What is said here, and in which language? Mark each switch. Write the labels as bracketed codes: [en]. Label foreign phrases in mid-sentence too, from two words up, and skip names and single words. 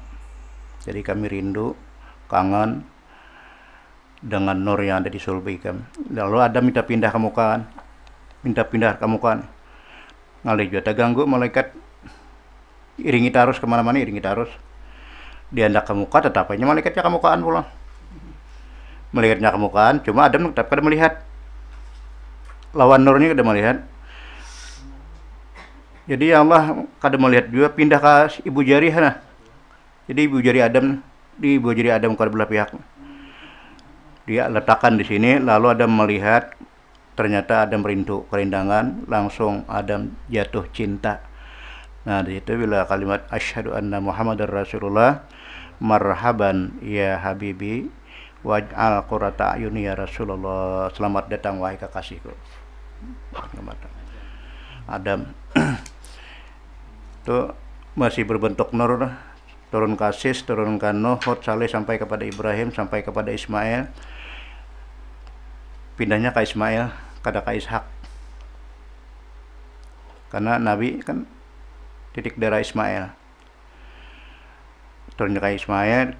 [bjn] Jadi kami rindu, kangen dengan nur yang ada di sulbi kamu. Lalu Adam minta pindah ke mukaan, ngalih juga terganggu malaikat, iringi terus kemana-mana, iringi terus. Dia hendak ke muka, tetap aja malaikatnya ke mukaan pulang. Malaikatnya ke mukaan, cuma Adam tetap kada melihat. Lawan nurnya kada melihat. Jadi Allah kada melihat juga, pindah ke ibu jari sana. Jadi ibu jari Adam, di ibu jari Adam ke belah pihak. Dia letakkan di sini, lalu Adam melihat, ternyata Adam rindu, kerindangan, langsung Adam jatuh cinta. Nah di situ bila kalimat [ar] أشهد أن محمدا رسول الله مرحبا يا حبيبي واجعل قرة عيوني يا رسول الله, [bjn] selamat datang wahai kekasihku. Adam itu masih berbentuk nur, turun ke Sis, turun ke Nuh, Hud, Saleh, sampai kepada Ibrahim, sampai kepada Ismail, pindahnya ke Ismail, kada ke Ishak, karena Nabi kan titik darah Ismail, turunnya ke Ismail.